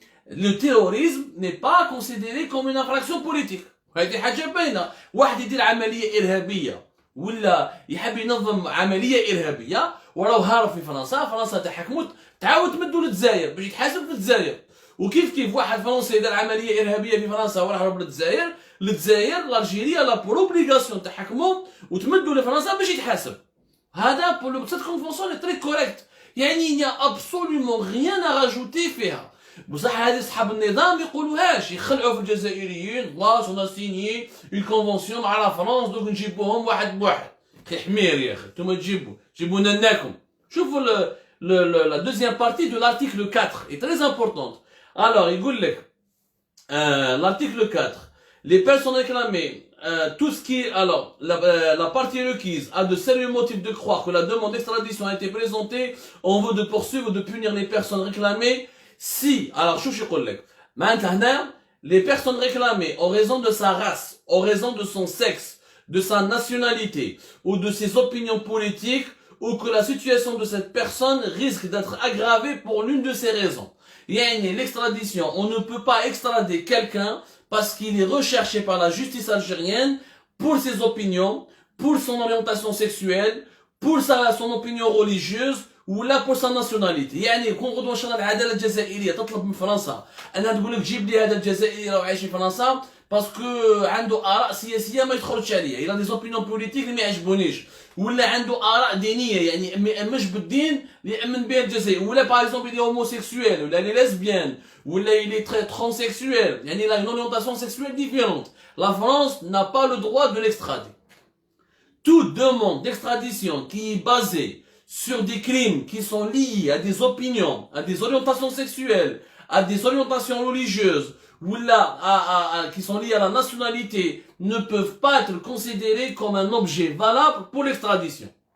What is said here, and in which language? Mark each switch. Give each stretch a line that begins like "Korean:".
French: Le terrorisme n'est pas considéré comme une infraction politique.
Arabic: واحد يدير عملية إرهابية ولا يحب ينظم عملية إرهابية وراه هارب في فرنسا تحكموا تعاود تمدوا للجزائر باش يتحاسب في الجزائر. وكيف واحد فرنسي يدير عملية إرهابية في فرنسا وراح هرب للجزائر
French: l'Algérie a pour obligation
Arabic: تحكموا وتمدوا لفرنسا باش يتحاسب. هذا
French: pour cette convention est très correct. il n'y a absolument rien à rajouter
Arabic: فيها. بصح هذه اصحاب النظام يقولوهاش يخلعوا في الجزائريين خلاص
French: اون سيني اون كونفونسيون
Arabic: مع لا فرنسا دوك نجيبوهم واحد بواحد. حمير يا اخي نتوما جيبوا لناكم. شوفوا
French: la deuxième partie de l'article 4 est très importante. Alors
Arabic: يقول لك
French: l'article 4 les personnes réclamées tout ce qui alors la partie requise a de sérieux motifs de croire que la demande d'extradition a été présentée en vue de poursuivre ou de punir les personnes réclamées. Si, alors, maintenant, les personnes réclamées en raison de sa race, en raison de son sexe, de sa nationalité ou de ses opinions politiques ou que la situation de cette personne risque d'être aggravée pour l'une de ces raisons. يعني l'extradition, on ne peut pas extrader quelqu'un parce qu'il est recherché par la justice algérienne pour ses opinions, pour son orientation sexuelle, pour son opinion religieuse, ou là pour sa nationalité.
Arabic: يعني كون غدوه ان شاء الله العداله الجزائريه تطلب من فرنسا انها تقول لك جيب لي هذا الجزائري راه عايش في فرنسا باسكو عنده اراء سياسيه ما يدخلش عليا،
French: الى دي زوبينيون بوليتيك
Arabic: اللي ما يعجبونيش، ولا عنده اراء دينيه يعني ما يامنش بالدين اللي يامن به الجزائر، ولا
French: باغ اكزومبل لي هوموسيكسويل ولا لي ليزبيان
Arabic: ولا
French: il est très transsexuel،
Arabic: يعني
French: il a une orientation sexuelle différente. La France n'a pas le droit de l'extrader. Toute demande d'extradition qui est basée sur des crimes qui sont liés à des opinions, à des orientations sexuelles, à des orientations religieuses, ou là, qui sont liés à la nationalité, ne peuvent pas être considérés comme un objet valable pour l'extradition.